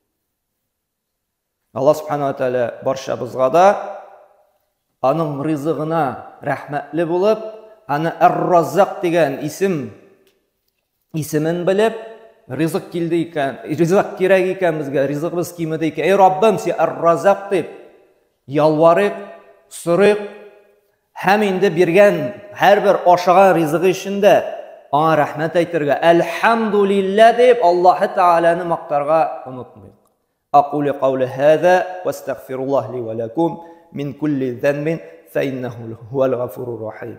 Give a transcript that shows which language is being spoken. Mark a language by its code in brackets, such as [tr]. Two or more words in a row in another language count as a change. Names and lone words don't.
[tt] Алла [ar] سبحانه وتعالى [tt] барчабызга да аның ризыгына рәхмәтле булып, аны Ар-Раззак дигән исемен белеп, ризык килде икән, ризык кирәк икән безгә, ризыгыбыз кимеде икән. "Эй Раббым, син Ар-Раззак" дип ялварыйк, сорыйк, һәм инде биргән һәрбер ашаган ризыгы өчен дә аңа рәхмәт әйтергә, "Әлхәмдүлилләh" дип Аллаһ Тааляны мактарга онытмыйк. [ar] أقول قولي هذا وأستغفر الله لي ولكم من كل ذنب فإنه هو الغفور الرحيم.